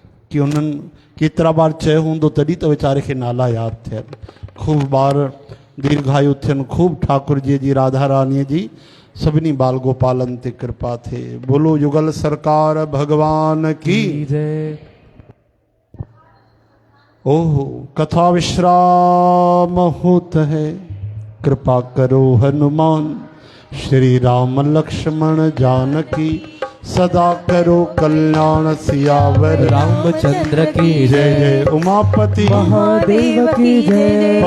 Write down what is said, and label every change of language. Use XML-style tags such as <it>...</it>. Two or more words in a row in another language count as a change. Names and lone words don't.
<sd>कि उन्हनि केतिरा बार चयो हूंदो तॾहिं त वीचारे खे नाला यादि थियनि। खूब बार दीर्घायु थियनि, खूब ठाकुर जी राधा रानीअ जी सभिनी बाल गोपालन ते कृपा थिए।</sd> <hi>बोलो युगल सरकार भगवान की। जय। ओहो कथा विश्राम होत है, कृपा करो हनुमान, श्री राम लक्ष्मण जानकी, सदा करो कल्याण सियावर रामचंद्र की जय जय। जय। उमापति महादेव की जय।</hi>